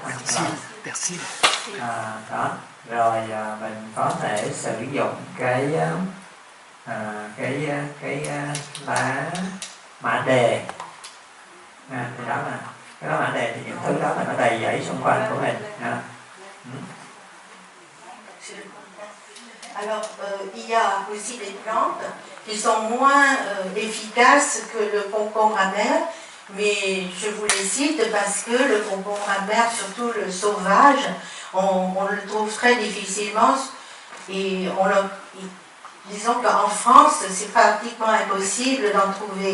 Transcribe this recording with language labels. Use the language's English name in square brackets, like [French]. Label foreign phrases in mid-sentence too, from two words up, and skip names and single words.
[Vietnamese] Đó. Rồi mình có thể sử dụng cái lá mã đề. Thì đó là cái lá mã đề, thì những thứ đó là nó đầy dẫy xung quanh của mình. [French] Alors, il y a aussi des plantes qui sont moins efficaces que le concombre amer, mais je vous les cite parce que le concombre amer, surtout le sauvage, on le trouve très difficilement et disons qu'en France, c'est pratiquement impossible d'en trouver.